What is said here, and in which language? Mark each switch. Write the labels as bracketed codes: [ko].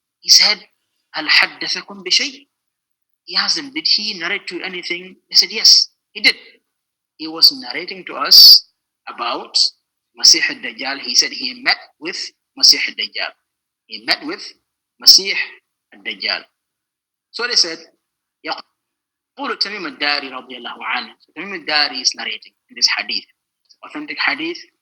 [en] He said, [ar] hal haddathakum bi shay? [en] He asked them, did he narrate to you anything? They said, yes, he did. He was narrating to us about Masih al-Dajjal. He said he met with Masih al-Dajjal. He met with Masih al-Dajjal. So they said, [ar] يقول تميم الداري رضي الله عنه. [en] So Tamim al-Dari is narrating in this hadith. It's authentic hadith.